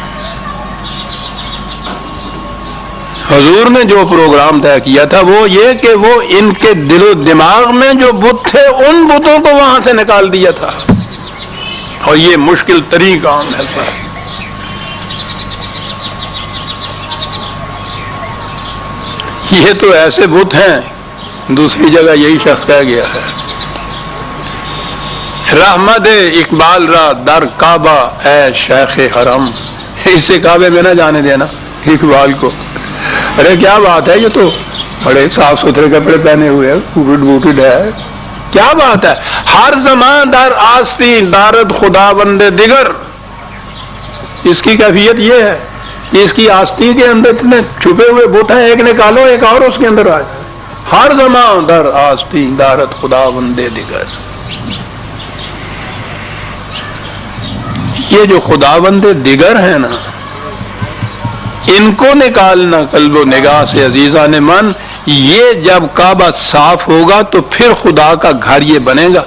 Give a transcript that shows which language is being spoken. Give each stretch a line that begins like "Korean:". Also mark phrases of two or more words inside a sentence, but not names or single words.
Urdu: حضور نے جو پروگرام طے کیا تھا وہ یہ کہ وہ ان کے دل و دماغ میں جو بت تھے ان بتوں کو وہاں سے نکال دیا تھا، اور یہ مشکل ترین کام ہے صاحب۔ یہ تو ایسے بت ہیں، دوسری جگہ یہی شخص کہہ گیا ہے،
Persian: رحمت اقبال را در کعبہ اے شیخ حرم۔
Urdu: اسے کعبے میں نہ جانے دینا اقبال کو۔ ارے کیا بات ہے، یہ تو بڑے صاف ستھرے کپڑے پہنے ہوئے ہے، بوٹڈ ہے، کیا بات ہے۔
Persian: ہر زمان در آستین دارد خدا بندے دیگر۔
Urdu: اس کی کیفیت یہ ہے کہ اس کی آستین کے اندر اتنے چھپے ہوئے بت ہیں، ایک نکالو ایک اور اس کے اندر آ جائے۔
Persian: ہر زمان در آستین دارد خدا بندے دیگر۔
Urdu: یہ جو
Persian: خدا بندے دیگر
Urdu: ہیں نا، ان کو نکالنا قلب و نگاہ سے عزیزان من۔ یہ جب کعبہ صاف ہوگا تو پھر خدا کا گھر یہ بنے گا۔